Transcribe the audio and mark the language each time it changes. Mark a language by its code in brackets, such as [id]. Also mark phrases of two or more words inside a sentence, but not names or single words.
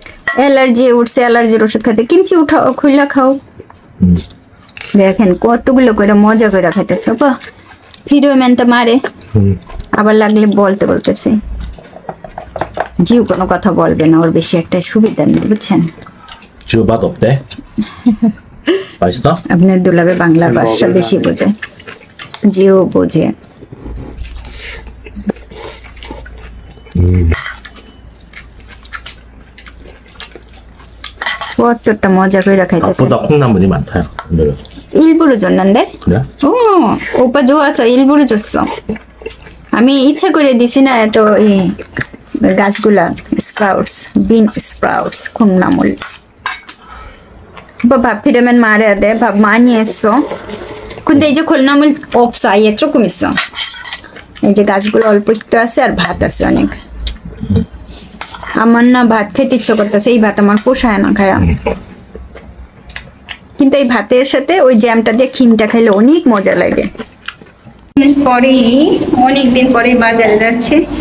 [bn] অ্যালার্জি উঠছে, অ্যালার্জির ওষুধ খাতে কিমচি উঠাও, খুইলা খাও। দেখেন কতগুলো করে মজা করে খাইতেছে। বাহ, ভিডিও ম্যান তো মারে, আবার লাগলে বলতে বলতেছে। জিউ কোনো কথা বলবে না, ওর বেশি একটা সুবিধা নেই, বুঝছেন? [ko] 지우 맛 어때? 맛있어? [bn] আপনার দুলাবে বাংলা ভাষা বেশি বোঝে, জিও বোঝে। কতটা মজা করে খাইতেছে। [ko] 밥보다 콩나물이 많다. 오늘은. 일부러 줬는데? 그래? 오, 오빠 좋아서 일부러 줬어. [bn] আমি ইচ্ছা করে দিছি না, এত এই গাছগুলা স্প্রাউটস, [en] bean sprouts, [ko] 콩나물. 밥 필요면 말해야 돼. 밥 많이 했어. 근데 이제 콩나물 없어. 아예 조금 있어. [bn] 이제 গাছগুলো অল্প একটু আছে আর ভাত আছে অনেক। আমার না ভাত খেতে ইচ্ছে করতেছে, এই ভাত আমার পোষায় না খায়া। কিন্তু এই ভাতের সাথে ওই জ্যামটা দিয়ে খিমটা খাইলে অনেক মজা লাগে। অনেকদিন পরে বাজারে যাচ্ছে।